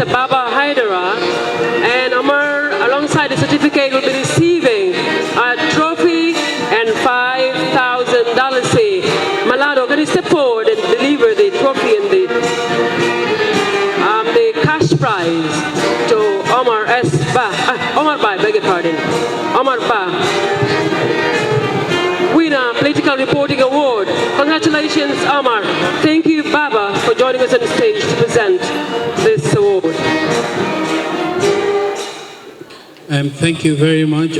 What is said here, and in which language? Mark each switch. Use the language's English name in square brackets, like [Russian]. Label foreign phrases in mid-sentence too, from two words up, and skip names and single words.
[English] Baba Haidara, and Omar, alongside the certificate, will be receiving a trophy and $5,000. Malado, can you step forward and deliver the trophy and the cash prize to Omar S. Ba. Omar Ba, beg your pardon. Omar Ba, winner, Political Reporting Award. Congratulations, Omar. Thank you, Baba, for joining us on the stage to present this award. Thank you very much.